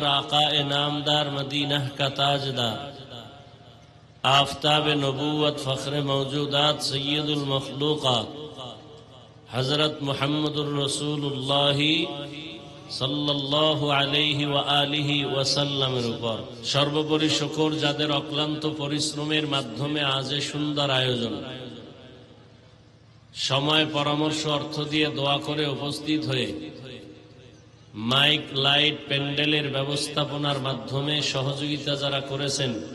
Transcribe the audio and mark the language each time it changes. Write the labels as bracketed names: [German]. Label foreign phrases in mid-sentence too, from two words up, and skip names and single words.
[Urdu] آقا نامدار مدینہ کا تاجدار آفتاب نبوت فخر موجودات سید المخلوقات حضرت محمد الرسول اللہ [Arabic] صلی اللہ علیہ وآلہ وسلم [Bangla] উপর সর্বোপরি শুকর যাদের অক্লান্ত পরিশ্রমের মাধ্যমে আজ এই সুন্দর আয়োজন সময় পরামর্শ অর্থ দিয়ে দোয়া করে উপস্থিত হয়ে মাইক লাইট প্যান্ডেলের ব্যবস্থাপনার মাধ্যমে সহযোগিতা যারা করেছেন